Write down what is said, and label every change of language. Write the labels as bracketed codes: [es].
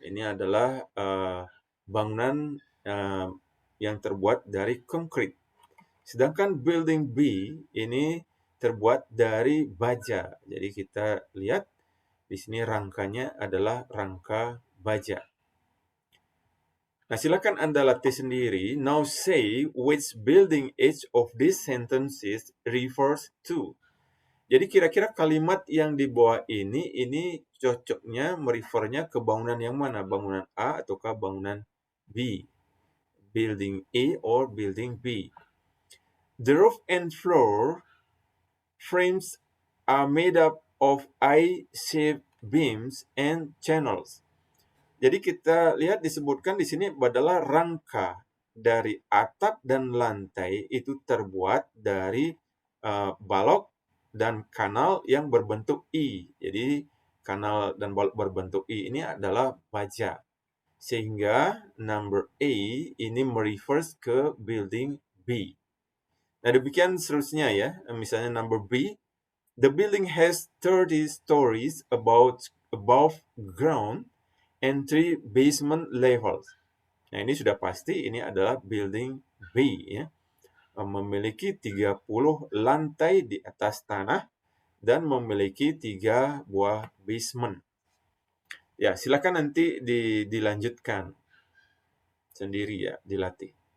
[id] Ini adalah bangunan yang terbuat dari konkrit. Sedangkan Building B ini terbuat dari baja. Jadi kita lihat di sini rangkanya adalah rangka baja. Nah, silakan Anda latih sendiri. [en] Now say which building each of these sentences refers to. [id] Jadi kira-kira kalimat yang di bawah ini cocoknya merefernya ke bangunan yang mana? Bangunan A ataukah bangunan B? [en] Building A or building B? The roof and floor frames are made up of I-shaped beams and channels. [id] Jadi kita lihat disebutkan di sini adalah rangka dari atap dan lantai itu terbuat dari balok dan kanal yang berbentuk I. Jadi kanal dan balok berbentuk I ini adalah baja. Sehingga number A ini merefers ke building B. Nah, demikian seterusnya ya. Misalnya [en] number B, the building has 30 stories above ground and 3 basement levels. [id] Nah, ini sudah pasti ini adalah building B ya. Memiliki 30 lantai di atas tanah dan memiliki 3 buah basement. Ya, silakan nanti dilanjutkan sendiri ya, dilatih.